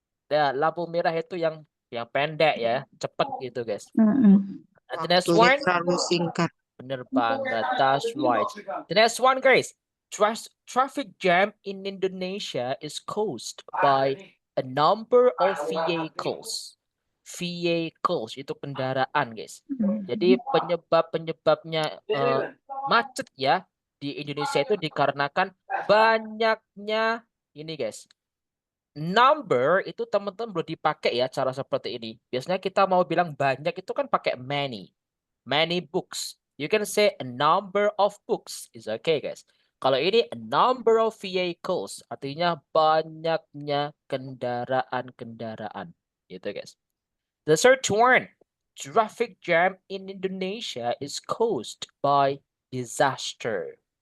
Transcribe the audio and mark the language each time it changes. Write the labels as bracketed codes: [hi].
[id] ya, lampu merah itu yang pendek ya, cepet gitu, guys. Mm-mm. [en] And the next [id] Waktunya terlalu singkat. bener banget, [en] that's right. The next one, guys, traffic jam in Indonesia is caused by a number of vehicles. [id] Vehicles itu kendaraan, guys. Jadi penyebabnya macet ya di Indonesia itu dikarenakan banyaknya ini, guys. Number itu teman-teman belum dipakai ya cara seperti ini. Biasanya kita mau bilang banyak itu kan pakai many. [en] Many books. You can say a number of books is okay, guys. [id] Kalau ini [en] a number of vehicles [id] artinya banyaknya kendaraan-kendaraan. Gitu, [en] guys. The third one, traffic jam in Indonesia is caused by disaster.